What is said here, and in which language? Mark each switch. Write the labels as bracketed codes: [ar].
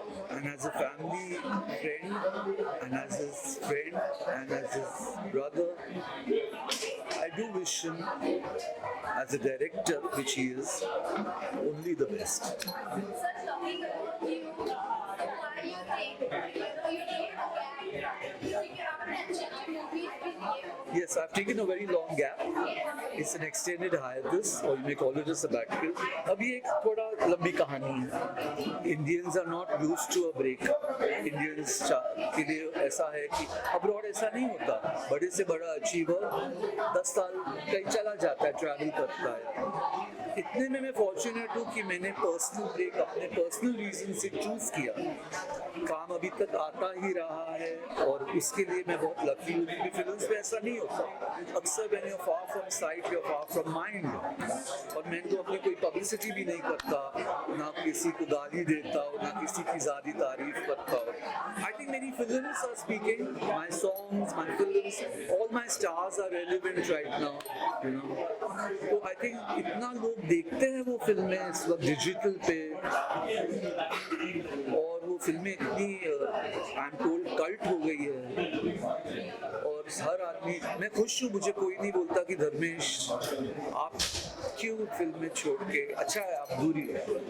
[en] And as a family friend, and as his friend, and as his brother, I do wish him, as a director, which he is, only the best. Sir, talking about you, why you think, you take a gap, [hi] क्योंकि आपने अच्छी movies भी दिए हो। [en] Yes, I've taken a very long gap. It's an extended hiatus, or you may call it a sabbatical. [hi] अब ये एक थोड़ा लंबी कहानी है. [en] Indians are not used to a break. [hi] Indians के लिए ऐसा है कि abroad ऐसा नहीं होता. बड़े से बड़ा achiever 10 साल कहीं चला जाता है, travel करता है. इतने में मैं फॉर्चुनेट हूँ कि मैंने पर्सनल ब्रेक अपने पर्सनल रीजन से चूज किया. काम अभी तक आता ही रहा है और उसके लिए मैं बहुत लकी हूँ क्योंकि फिल्म्स में ऐसा नहीं होता। [en] अक्सर when you're far from sight, you're far from mind. [hi] और मैं तो अपनी कोई पब्लिसिटी भी नहीं करता, ना किसी को गाली देता हूँ, ना किसी की ज़्यादा तारीफ करता हूँ. [en] I think many films are speaking, my songs, my films, all my stars are relevant right now, you know. [hi] तो I think इतना लोग देखते हैं वो फिल्में इस वक्त डिजिटल पे, और वो फिल्में इतनी [en] I am told [hi] कल्ट हो गई है, और हर आदमी, मैं खुश हूँ, मुझे कोई नहीं बोलता कि धर्मेश आप क्यों फिल्में छोड़ के, अच्छा है आप दूरी है.